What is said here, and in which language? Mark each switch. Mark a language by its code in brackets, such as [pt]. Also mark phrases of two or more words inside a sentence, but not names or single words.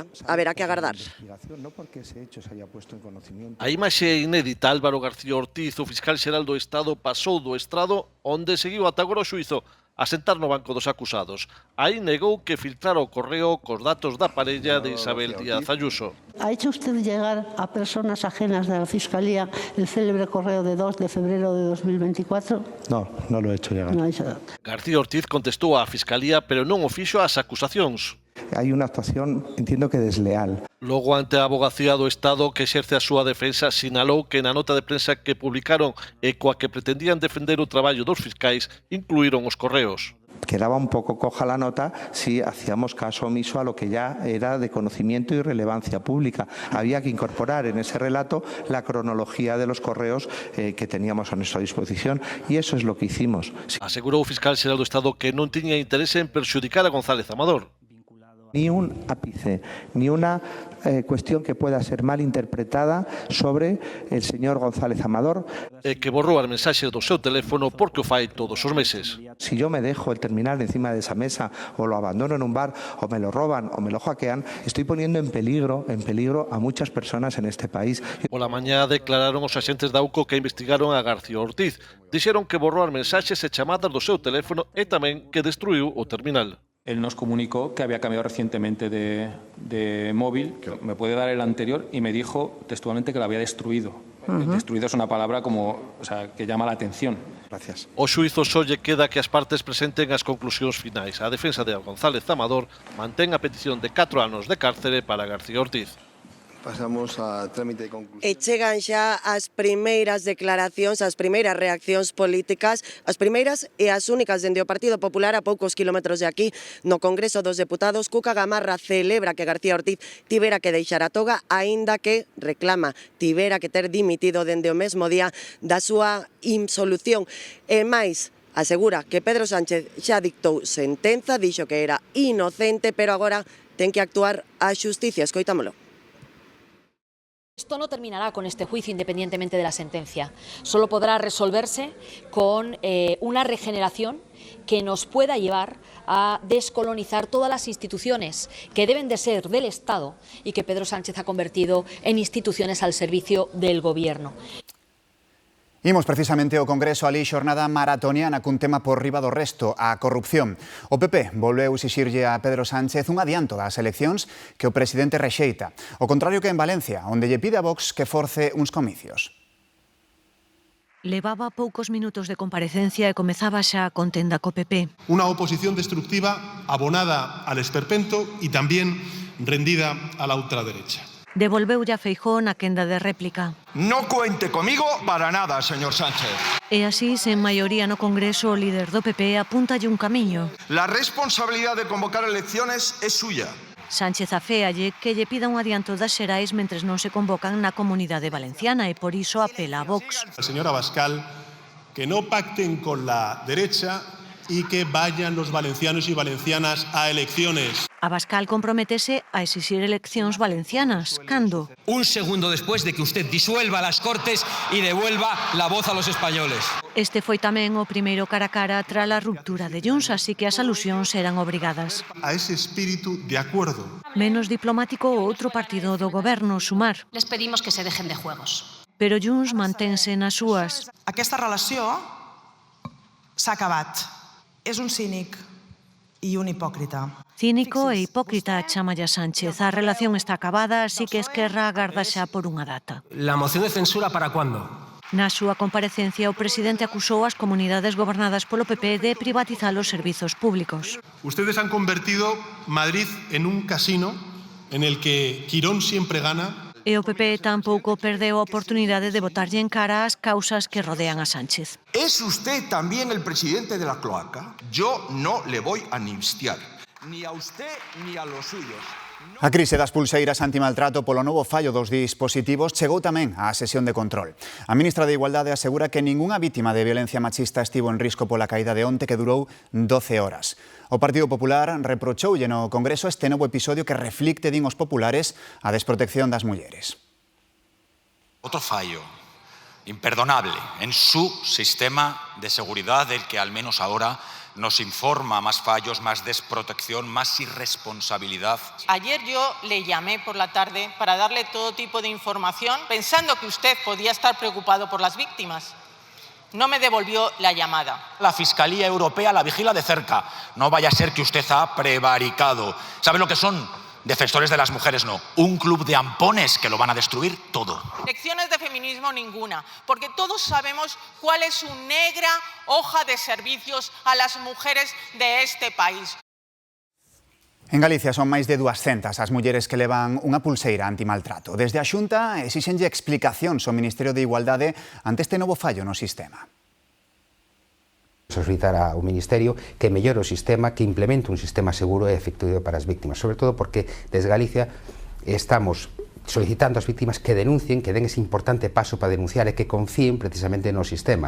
[gl] Haberá que agardar. A imaxe inédita. Álvaro García Ortiz, o fiscal xeral do Estado, pasou do estrado onde seguiu ata agora o xuízo a sentar no banco dos acusados. Aí negou que filtrara o correo cos datos da parella de Isabel Díaz Ayuso. [es] ¿Ha hecho usted llegar a personas ajenas de la Fiscalía el célebre correo de 2 de febrero de 2024? No, no lo he hecho llegar. No ha hecho nada. [gl] García Ortiz contestou á Fiscalía, pero non o fixo ás acusacións. [es] Hay una actuación, entiendo que desleal. [gl] Logo, ante a Avogacía do Estado que exerce a súa defensa, sinalou que na nota de prensa que publicaron e coa que pretendían defender o traballo dos fiscais, incluíron os correos. [es] Quedaba un poco coja la nota si hacíamos caso omiso a lo que ya era de conocimiento y relevancia pública. Había que incorporar en ese relato la cronología de los correos que teníamos a nuestra disposición y eso es lo que hicimos. [gl] Asegurou o fiscal xeral do Estado que non tiña interese en perxudicar a González Amador. [es] Ni un ápice, ni una cuestión que pueda ser mal interpretada sobre el señor González Amador. [gl] Que borrou as mensaxes do seu teléfono porque o fai todos os meses. [es] Si yo me dejo el terminal encima de esa mesa o lo abandono en un bar o me lo roban o me lo hackean, estoy poniendo en peligro a muchas personas en este país. [gl] Pola mañá declararon os axentes da UCO que investigaron a García Ortiz. Dixeron que borrou as mensaxes e chamadas do seu teléfono e tamén que destruiu o terminal. [es] Él nos comunicó que había cambiado recientemente de móvil, que me puede dar el anterior, y me dijo textualmente que lo había destruido. Destruido es una palabra que llama la atención. Gracias. [gl] O xuízo só lle queda que as partes presenten as conclusións finais. A defensa de González Amador mantén a petición de 4 anos de cárcere para García Ortiz. [es] Pasamos a trámite de conclusión. [gl] E chegan xa as primeiras declaracións, as primeiras reaccións políticas, as primeiras e as únicas dende o Partido Popular a poucos kilómetros de aquí, no Congreso dos Deputados. Cuca Gamarra celebra que García Ortiz tivera que deixar a toga, aínda que reclama tivera que ter dimitido dende o mesmo día da súa insolución. E máis, asegura que Pedro Sánchez xa dictou sentenza, dixo que era inocente, pero agora ten que actuar a xusticia. Escoitámolo. [es] Esto no terminará con este juicio independientemente de la sentencia. Solo podrá resolverse con una regeneración que nos pueda llevar a descolonizar todas las instituciones que deben de ser del Estado y que Pedro Sánchez ha convertido en instituciones al servicio del Gobierno. [gl] Imos precisamente ao Congreso alí xornada maratoniana cun tema por riba do resto, a corrupción. O PP volveu exixirlle a Pedro Sánchez un adianto das eleccións que o presidente rexeita. O contrario que en Valencia, onde lle pide a Vox que force uns comicios. Levaba poucos minutos de comparecencia e comezaba xa a contenda co PP. [es] Una oposición destructiva, abonada al esperpento y también rendida a la ultraderecha. [gl] Devolveulle a Feijóo na quenda de réplica. [es] No cuente conmigo para nada, señor Sánchez. [gl] E así, sen maioría no Congreso, o líder do PP apúntalle un camiño. [es] La responsabilidad de convocar elecciones es suya. [gl] Sánchez aféalle que lle pida un adianto das xerais mentres non se convocan na Comunidade Valenciana e por iso apela a Vox. [es] Señora Abascal, que no pacten con la derecha y que vayan los valencianos y valencianas a elecciones. [gl] Abascal comprométese a exixir eleccións valencianas. Cando? [es] Un segundo después de que usted disuelva las Cortes y devuelva la voz a los españoles. [gl] Este foi tamén o primeiro cara a cara tras a ruptura de Junts, así que as alusións eran obrigadas. [es] A ese espíritu de acuerdo. [gl] Menos diplomático o outro partido do goberno, Sumar. [es] Les pedimos que se dejen de juegos. [gl] Pero Junts mantense nas súas. [ca] Aquesta relació s'ha acabat. És un cínic i un hipòcrita. [gl] Cínico e hipócrita, chámalla Sánchez. A relación está acabada, así que Esquerra agarda xa por unha data. [es] ¿La moción de censura para cuándo? [gl] Na súa comparecencia, o presidente acusou as comunidades gobernadas polo PP de privatizar os servizos públicos. [es] Ustedes han convertido Madrid en un casino en el que Quirón siempre gana. [gl] E o PP tampouco perdeu a oportunidade de botarlle en cara as causas que rodean a Sánchez. [es] ¿Es usted también el presidente de la cloaca? Yo no le voy a amnistiar, ni a usted ni a los suyos. [gl] A crise das pulseiras antimaltrato polo novo fallo dos dispositivos chegou tamén á sesión de control. A ministra de Igualdade asegura que ningunha vítima de violencia machista estivo en risco pola caída de onte que durou 12 horas. O Partido Popular reprochoulle no Congreso este novo episodio que reflicte, din os populares, a desprotección das mulleres. [es] Otro fallo imperdonable en su sistema de seguridad del que al menos ahora nos informa más fallos, más desprotección, más irresponsabilidad. Ayer yo le llamé por la tarde para darle todo tipo de información pensando que usted podía estar preocupado por las víctimas. No me devolvió la llamada. La Fiscalía Europea la vigila de cerca. No vaya a ser que usted ha prevaricado. ¿Saben lo que son? Defensores de las mujeres no. Un club de ampones que lo van a destruir todo. Lecciones de feminismo ninguna, porque todos sabemos cuál es su negra hoja de servicios a las mujeres de este país. [gl] En Galicia son máis de 200 as mulleres que levan unha pulseira antimaltrato. Desde a Xunta exixenlle explicacións ao Ministerio de Igualdade ante este novo fallo no sistema. Solicitar ao Ministerio que mellore o sistema, que implemente un sistema seguro e efectivo para as víctimas, sobre todo porque desde Galicia estamos solicitando ás víctimas que denuncien, que den ese importante paso para denunciar e que confíen precisamente no sistema.